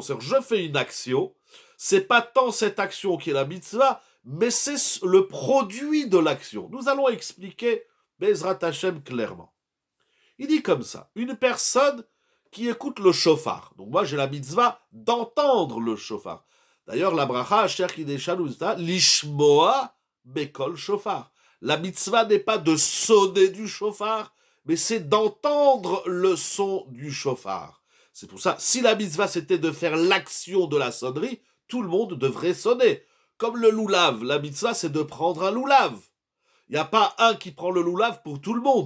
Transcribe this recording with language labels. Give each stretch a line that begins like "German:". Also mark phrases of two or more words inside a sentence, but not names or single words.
French: C'est-à-dire, je fais une action, c'est pas tant cette action qui est la mitzvah, mais c'est le produit de l'action. Nous allons expliquer
Hebrew: בעזרת השם
French: clairement. Il dit comme ça, une personne qui écoute le shofar. Donc moi j'ai la mitzvah d'entendre le shofar. D'ailleurs la bracha
Hebrew: אשר קדשנו לשמוע בקול שופר.
French: La mitzvah n'est pas de sonner du shofar, mais c'est d'entendre le son du shofar. C'est pour ça, si la mitzvah c'était de faire l'action de la sonnerie, tout le monde devrait sonner. Comme le loulav, la mitzvah c'est de prendre un loulav. Il n'y a pas un qui prend le loulav pour tout le monde.